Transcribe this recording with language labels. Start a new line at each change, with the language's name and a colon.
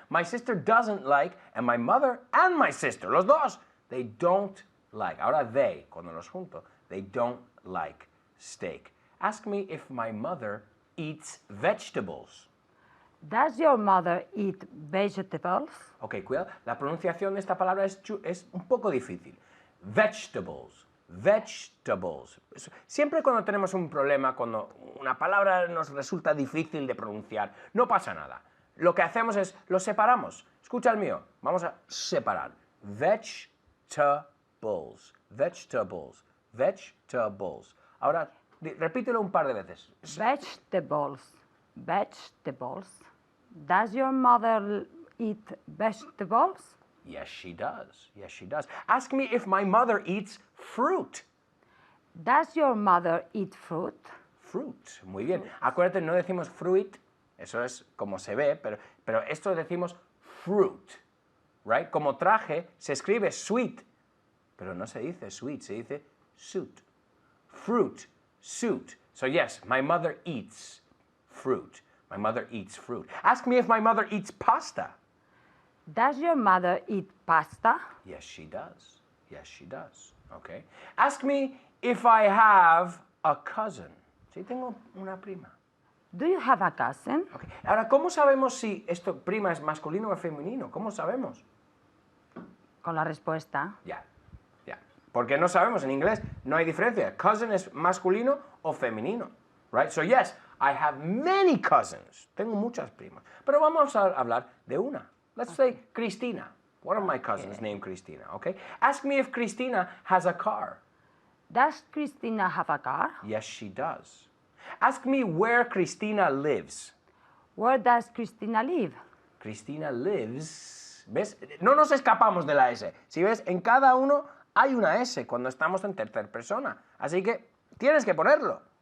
English: My sister doesn't like, and my mother and my sister,
Spanish: los dos,
English: they don't like. Ahora they,
Spanish: cuando los junto,
English: they don't like steak. Ask me if my mother eats vegetables. Does your mother eat vegetables?
Spanish: Ok, cuidado. La pronunciación de esta palabra es un poco difícil. Vegetables. Vegetables. Siempre cuando tenemos un problema, cuando una palabra nos resulta difícil de pronunciar, no pasa nada. Lo que hacemos es, lo separamos. Escucha el mío. Vamos a separar. Vegetables. Vegetables. Vegetables. Ahora, repítelo un par de veces.
English: Vegetables. Vegetables. Does your mother eat vegetables? Yes, she does. Yes, she does. Ask me if my mother eats fruit. Does your mother eat fruit?
Spanish: Fruit. Muy bien. Acuérdate, no decimos fruit, eso es como se ve, pero esto decimos fruit.
English: Right?
Spanish: Como traje se escribe sweet, pero no se dice sweet, se dice suit.
English: Fruit, suit. So yes, my mother eats fruit. My mother eats fruit. Ask me if my mother eats pasta. Does your mother eat pasta? Yes, she does. Yes, she does. Okay. Ask me if I have a cousin.
Spanish: Si tengo una prima.
English: Do you have a cousin? Okay.
Spanish: Ahora, ¿cómo sabemos si esto prima es masculino o femenino? ¿Cómo sabemos? Con la respuesta. Ya, ya. Porque no sabemos, en inglés no hay diferencia. Cousin es masculino o femenino.
English: Right? So yes, I have many cousins.
Spanish: Tengo muchas primas. Pero vamos a hablar de una.
English: Let's say Cristina. One of my cousins named Cristina, okay? Ask me if Cristina has a car. Does Christina have a car? Yes, she does. Ask me where Cristina lives. Where does Christina live? Cristina lives.
Spanish: ¿Ves? No nos escapamos de la S. Si ves, en cada uno hay una S cuando estamos en tercera persona. Así que tienes que ponerlo.